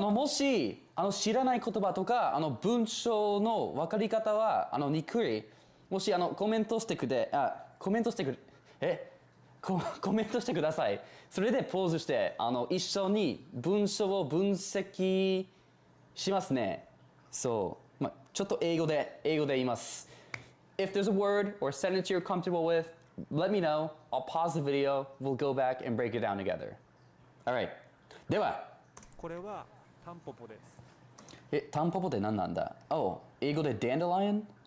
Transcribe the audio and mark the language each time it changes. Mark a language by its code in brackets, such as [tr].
[ja] もし、知らない言葉とか、文章の分かり方は、にくい。もし、コメントしてくれ、コメントしてくれ、コメントしてください。それでポーズして、一緒に文章を分析しますね。そう。ちょっと英語で言います。 [en] If there's a word or sentence you're comfortable with, let me know. I'll pause the video. We'll go back and break it down together. Alright. [ja] では。これはタンポポです。タンポポって何なんだ？英語で dandelion？